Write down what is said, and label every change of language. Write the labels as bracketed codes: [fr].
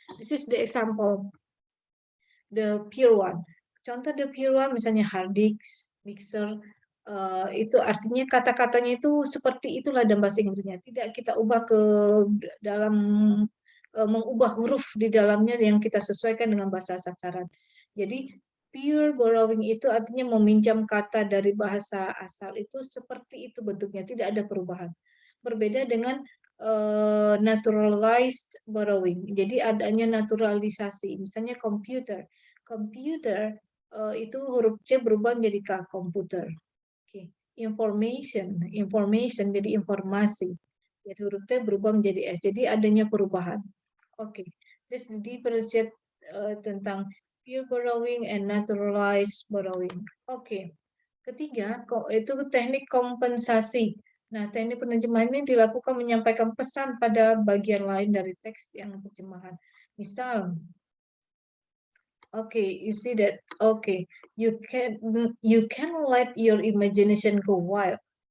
[en] This is the example, the pure one. [id] Contoh [en] the pure one [id] misalnya hard disk, mixer, itu artinya kata-katanya itu seperti itulah dalam bahasa Inggrisnya. Tidak kita ubah ke dalam mengubah huruf di dalamnya yang kita sesuaikan dengan bahasa sasaran. Jadi pure borrowing itu artinya meminjam kata dari bahasa asal itu seperti itu bentuknya, tidak ada perubahan. Berbeda dengan naturalized borrowing. Jadi adanya naturalisasi. Misalnya computer. Computer itu huruf C berubah menjadi K, komputer. Oke. Information jadi informasi. Jadi huruf T berubah menjadi S. Jadi adanya perubahan. Oke. [en] Let's differentiate [id] tentang [en] pure borrowing and naturalized borrowing. [id] Oke. Ketiga, itu teknik kompensasi. Nah, teknik penerjemahan ini dilakukan menyampaikan pesan pada bagian lain dari teks yang terjemahan. [en] Misal, you see that. You can let your imagination go wild.